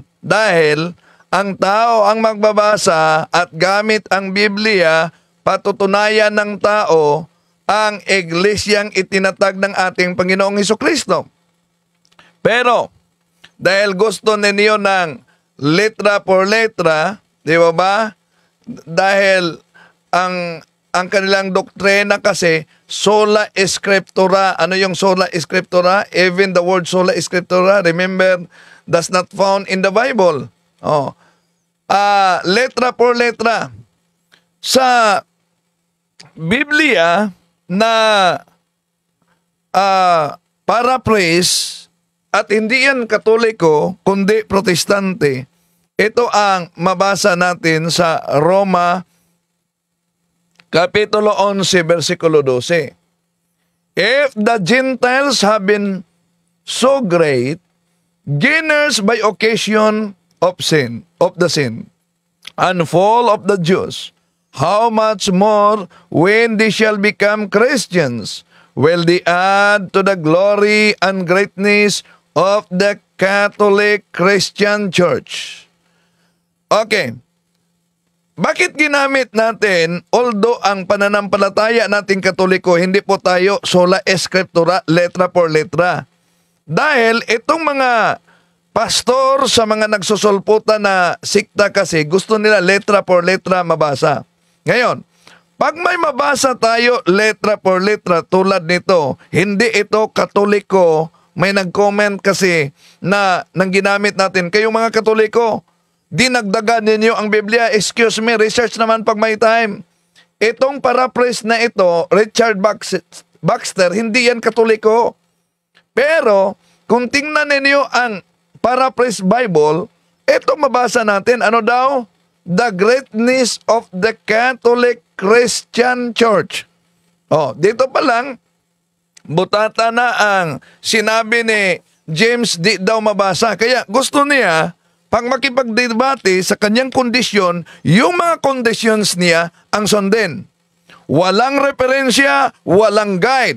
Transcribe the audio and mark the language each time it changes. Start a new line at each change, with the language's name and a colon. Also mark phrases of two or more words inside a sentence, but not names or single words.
Filipino: Dahil ang tao ang magbabasa at gamit ang Biblia, patutunayan ng tao ang iglesyang itinatag ng ating Panginoong Jesucristo. Pero, dahil gusto ninyo ng
Spanish: letra por letra,
Filipino: di ba? Dahil ang kanilang doktrina kasi,
Latin: sola scriptura.
Filipino: Ano yung
Latin: sola scriptura?
English: Even the word
Latin: sola scriptura,
English: remember, that's not found in the Bible.
Spanish: Letra por letra.
Filipino: Sa Biblia na paraphrase, at hindi yan Katoliko, kundi Protestante, ito ang mabasa natin sa Roma Kapitulo 11, versikulo 12.
English: If the Gentiles have been so great, gainers by occasion of the sin, and fall of the Jews, how much more when they shall become Christians, will they add to the glory and greatness of the Catholic Christian Church?
Filipino: Okay. Bakit ginamit natin, although ang pananampalataya nating Katoliko, hindi po tayo
Latin: sola scriptura,
Spanish: letra por letra?
Filipino: Dahil itong mga pastor sa mga nagsusulputan na sikta kasi, gusto nila
Spanish: letra por letra
Filipino: mabasa. Ngayon, pag may mabasa tayo
Spanish: letra por letra
Filipino: tulad nito, hindi ito Katoliko. May nag-comment kasi na nang ginamit natin, kayong mga Katoliko, dinagdagan ninyo ang Biblia.
English: Excuse me,
Filipino: research naman pag may time. Itong paraphrase na ito, Richard Baxter, hindi yan Katoliko. Pero, kung tingnan ninyo ang
English: paraphrase Bible,
Filipino: ito mabasa natin, ano daw?
English: The greatness of the Catholic Christian Church.
Filipino: Dito pa lang, butata na ang sinabi ni James, di daw mabasa. Kaya gusto niya, pag makipagdebate sa kanyang kondisyon, yung mga conditions niya ang sundin. Walang referensya, walang guide.